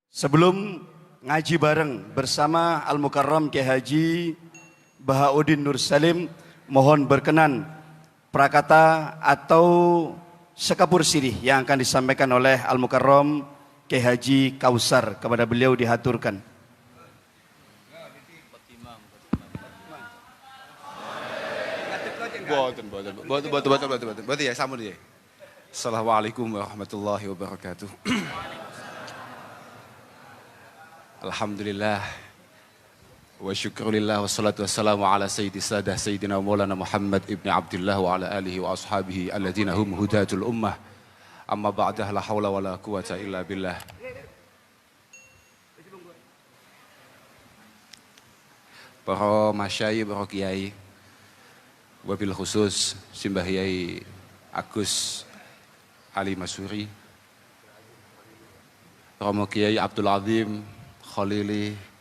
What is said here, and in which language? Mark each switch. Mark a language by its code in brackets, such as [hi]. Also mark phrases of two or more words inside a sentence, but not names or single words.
[id] Sebelum ngaji bareng bersama Al-Mukarram Kiai Haji Bahauddin Nur Salim, mohon berkenan prakata atau sekapur sirih yang akan disampaikan oleh Al-Mukarram Kiai Haji Kausar, kepada beliau dihaturkan. [jv] Boten ya, sampun ya. [ar] السلام عليكم ورحمة الله وبركاته. الحمد لله والشكر لله والصلاة والسلام على سيد السادة سيدنا مولانا محمد بن عبد الله وعلى آله وأصحابه الذين هم هداة الأمة. أما بعد، لا حول ولا قوة إلا بالله. [id] Para masyayikh, para kiai, [ar] وبالخصوص [id] Simbah Yai Agus Ali Masuri, Romo Kiai Abdul Azim Khalili,